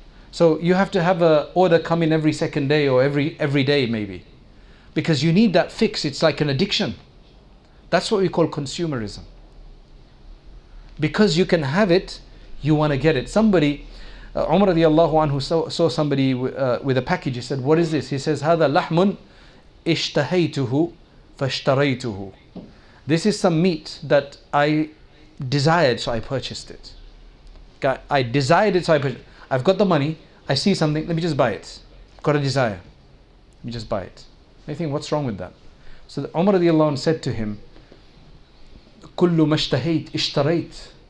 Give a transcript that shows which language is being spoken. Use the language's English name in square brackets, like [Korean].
[English] So you have to have an order come in every second day or every day maybe, because you need that fix. It's like an addiction. That's what we call consumerism. Because you can have it, you want to get it. Somebody, Umar radiallahu anhu saw somebody with a package. He said, what is this? He says, [Arabic] هذا لحم اشتهيته فاشتريته. [English] This is some meat that I desired, so I purchased it. I desired it, so I purchased it. I've got the money, I see something, let me just buy it. Got a desire, let me just buy it. I think, what's wrong with that? So Umar radiallahu anh said to him, [Arabic] Kullu mashtahait ishtarait.